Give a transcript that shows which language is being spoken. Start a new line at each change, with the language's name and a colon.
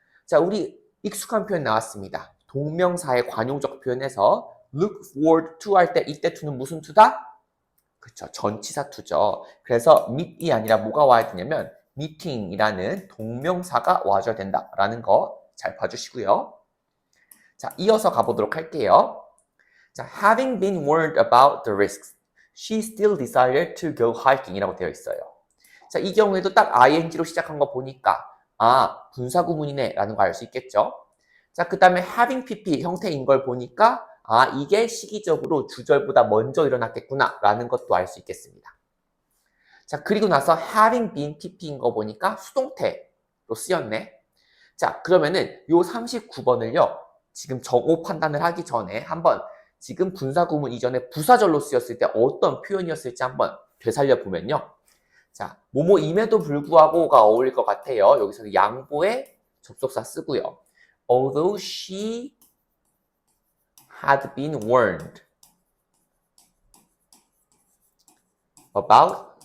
Korean: 자, 우리 익숙한 표현 나왔습니다. 동명사의 관용적 표현에서 look forward to 할 때 이때 to는 무슨 to다? 그쵸, 전치사 to죠. 그래서 meet이 아니라 뭐가 와야 되냐면 meeting이라는 동명사가 와줘야 된다라는 거 잘 봐주시고요. 자, 이어서 가보도록 할게요. 자,
English: having been warned about the risks, she still decided to go hiking
Korean: 이라고 되어 있어요. 자, 이 경우에도 딱 ing로 시작한 거 보니까 분사 구문이네 라는 거 알 수 있겠죠. 자, 그 다음에 having pp 형태인 걸 보니까 이게 시기적으로 주절보다 먼저 일어났겠구나 라는 것도 알 수 있겠습니다. 자, 그리고 나서 having been pp인 거 보니까 수동태로 쓰였네. 자, 그러면은 요 39번을요 지금 정오 판단을 하기 전에 한번 지금 분사 구문 이전에 부사절로 쓰였을 때 어떤 표현이었을지 한번 되살려 보면요. 자, 뭐뭐임에도 불구하고가 어울릴 것 같아요. 여기서는 양보의 접속사 쓰고요.
English: Although she had been warned about